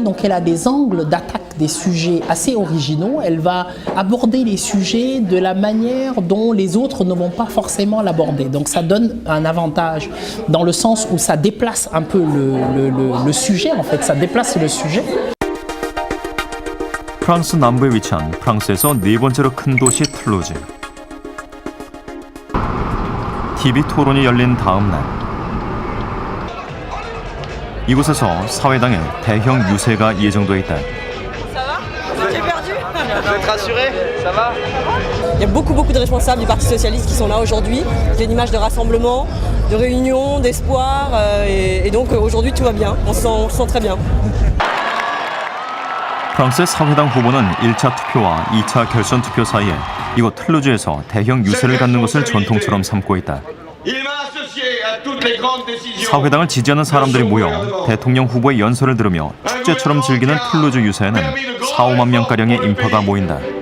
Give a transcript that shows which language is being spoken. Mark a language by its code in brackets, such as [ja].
[fr] Donc elle a des angles d'attaque, des sujets assez originaux. Elle va aborder les sujets de la manière dont les autres ne vont pas forcément l'aborder. Donc ça donne un avantage dans le sens où ça déplace un peu le sujet, en fait. Ça déplace le sujet. [ko] 프랑스 남부에 위치한 프랑스에서 네 번째로 큰 도시 툴루즈. TV 토론이 열린 다음 날. 이곳에서 사회당의 대형 유세가 예정돼 있다. [fr] Il y a beaucoup de responsables du Parti socialiste qui sont là aujourd'hui. Il y a une image de rassemblement, de réunion, d'espoir, et donc aujourd'hui tout va bien. On se sent très bien. [ko] 프랑스의 사회당 후보는 1차 투표와 2차 결선 투표 사이에 이곳 툴루즈에서 대형 유세를 갖는 것을 전통처럼 삼고 있다. 사회당을 지지하는 사람들이 모여 대통령 후보의 연설을 들으며 축제처럼 즐기는 툴루즈 유세에는 4-5만 명가량의 인파가 모인다.